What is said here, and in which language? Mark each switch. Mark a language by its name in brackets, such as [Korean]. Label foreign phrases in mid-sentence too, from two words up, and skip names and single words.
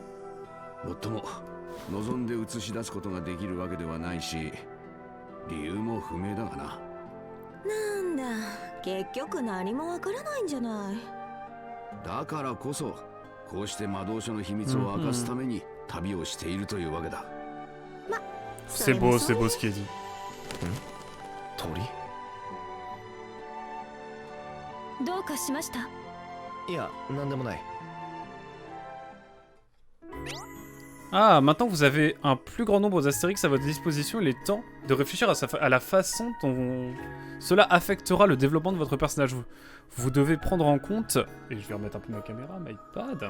[Japanese] もっとも望んで映し出すことができるわけではないし、理由も不明だがな。なんだ、結局何もわからないんじゃない。だからこそこうして魔導書の秘密を明かすために旅をしているというわけだ。 [French] c'est beau ce qu'il a dit. [Japanese] 鳥？どうかしました？いや、なんでもない。 [French] Ah, maintenant vous avez un plus grand nombre d'Astérix à votre disposition, il est temps de réfléchir à la façon dont cela affectera le développement de votre personnage. Vous devez prendre en compte, et je vais remettre un peu ma caméra, my iPad.